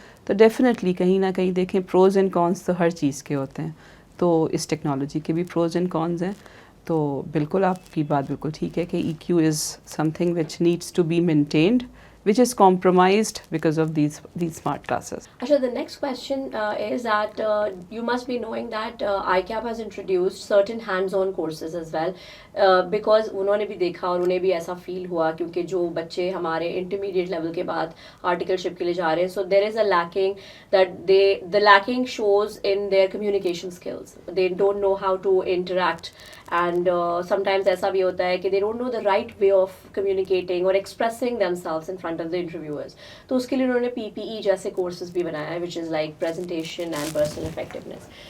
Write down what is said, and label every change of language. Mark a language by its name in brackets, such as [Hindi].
[Urdu] تو ڈیفینیٹلی کہیں نہ کہیں دیکھیں پروز اینڈ کونس تو ہر چیز کے ہوتے ہیں. تو اس ٹیکنالوجی کے بھی پروز اینڈ کونز ہیں. تو بالکل آپ کی بات بالکل ٹھیک ہے کہ [English] E Q is some thing which needs to be maintained, which is compromised because of these smart classes. Asha, the next question is that you must be knowing that ICAP has introduced certain hands-on courses as well, because [Urdu] انہوں نے بھی دیکھا اور انہیں بھی ایسا فیل ہوا کیونکہ جو بچے ہمارے انٹرمیڈیٹ لیول کے بعد آرٹیکل شپ کے لیے جا رہے ہیں, [English] so there is a lacking that the lacking shows in their communication skills. They don't know how to interact, and sometimes [Urdu] ایسا بھی ہوتا ہے کہ [English] they don't know the right way of communicating or expressing themselves in front of the interviewers. [Urdu] تو اس کے لیے انہوں نے PPE جیسے کورسز بھی بنایا ہے, [English] which is like presentation and personal effectiveness.